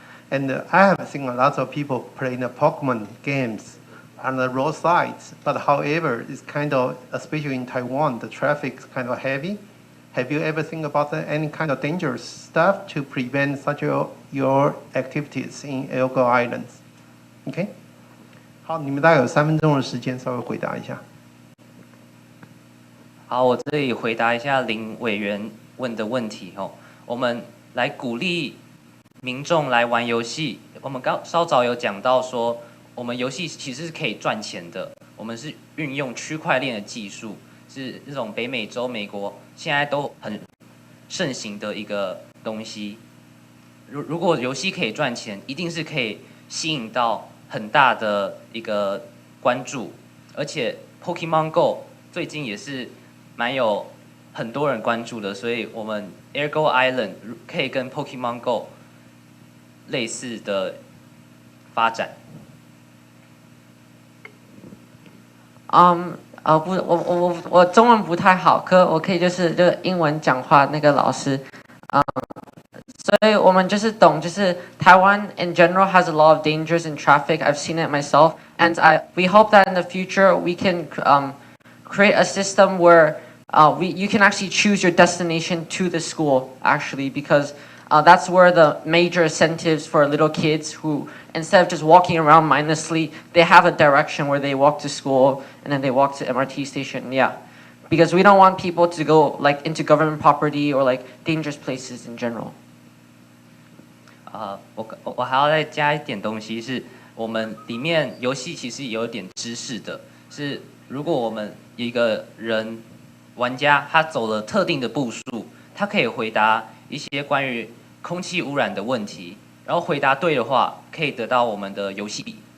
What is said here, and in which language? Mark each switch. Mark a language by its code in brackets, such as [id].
[en] And I have seen a lot of people playing the Pokemon games on the roadsides. But however, it's kind of, especially in Taiwan, the traffic is kind of heavy. Have you ever think about any kind of dangerous stuff to prevent such your activities in Ergo Islands? OK? [zh] 好，你们大概有3分钟的时间，稍微回答一下。好，我这里回答一下林委员问的问题我们来鼓励民众来玩游戏，我们稍早有讲到说，我们游戏其实是可以赚钱的。我们是运用区块链的技术，是这种北美洲、美国现在都很盛行的一个东西。如果游戏可以赚钱，一定是可以吸引到很大的一个关注，而且 Pokemon Go 最近也是蛮有很多人关注的，所以我们 Ergo Island 可以跟 Pokemon Go 类似的发展。我中文不太好，我可以就是英文讲话那个老师，所以我们就是懂，就是台湾 [en] in general has a lot of dangers in traffic. I've seen it myself, and we hope that in the future we can create a system where you can actually choose your destination to the school actually, because that's where the major incentives for little kids who, instead of just walking around mindlessly, they have a direction where they walk to school and then they walk to MRT station. Yeah, because we don't want people to go like into government property or like dangerous places in general. [zh] 我还要再加一点东西，是我们里面游戏其实有一点知识的，是如果我们一个人玩家他走了特定的步数，他可以回答一些关于空气污染的问题，然后回答对的话，可以得到我们的游戏币。